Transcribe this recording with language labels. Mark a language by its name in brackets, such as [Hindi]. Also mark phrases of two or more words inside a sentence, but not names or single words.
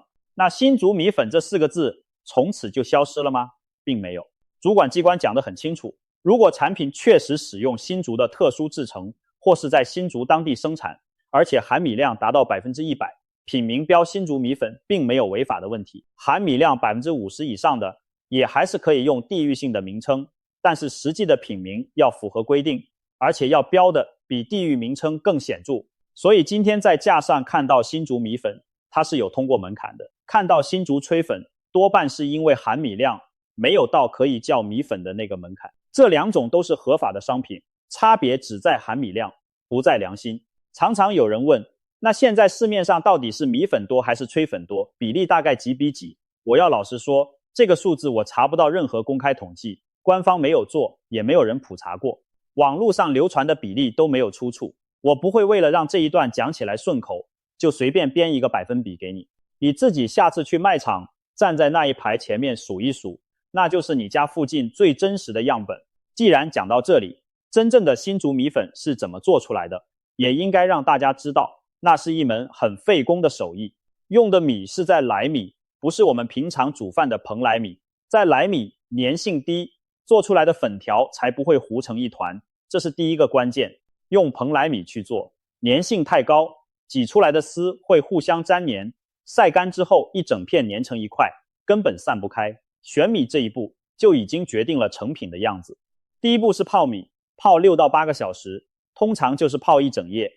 [Chinese] 那新竹米粉這4個字從此就消失了嗎？並沒有。主管機關講得很清楚，如果產品確實使用新竹的特殊製程，或是在新竹當地生產，而且含米量達到 100%， 品名標新竹米粉並沒有違法的問題。含米量 50% 以上的也還是可以用地域性的名稱，但是實際的品名要符合規定，而且要標的比地域名稱更顯著。所以今天在架上看到新竹米粉，它是有通過门檻的。看到新竹炊粉，多半是因為含米量沒有到可以叫米粉的那個门檻。這2種都是合法的商品，差別只在含米量，不在良心。常常有人問，那現在市面上到底是米粉多還是炊粉多？比例大概幾比幾？我要老實說，這個數字我查不到任何公開統計，官方沒有做，也沒有人普查過。網絡上流傳的比例都沒有出處。我不會為了讓這一段講起來順口，就隨便編一個百分比給你。你自己下次去賣場，站在那一排前面數一數，那就是你家附近最真實的樣本。既然講到這裡，真正的新竹米粉是怎麼做出來的，也應該讓大家知道，那是一門很費工的手藝。用的米是在來米，不是我們平常煮飯的蓬萊米。在來米粘性低，做出來的粉條才不會糊成一團，這是第一個關鍵。用蓬萊米去做，粘性太高，擠出來的絲會互相粘黏，曬乾之後一整片粘成一塊，根本散不開。選米這一步就已經決定了成品的樣子。第一步是泡米，泡6到8個小時，通常就是泡一整夜。